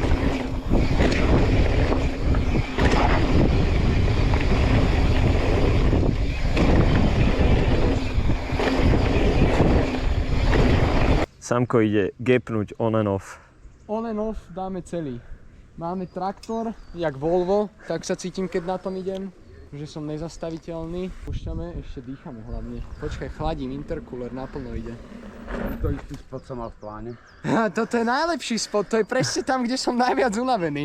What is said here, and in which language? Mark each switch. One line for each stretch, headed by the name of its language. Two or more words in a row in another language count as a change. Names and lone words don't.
Slovak: Sámko ide gapnúť
English: on and off. On and off
Slovak: dáme celý. Máme traktor, jak Volvo, tak sa cítim, keď na tom idem, že som nezastaviteľný. Púšťame, ešte dýchame hlavne. Počkaj, chladím, intercooler naplno ide. To istý spot som mal v pláne. Toto je najlepší spot, to je presne tam, kde som najviac unavený.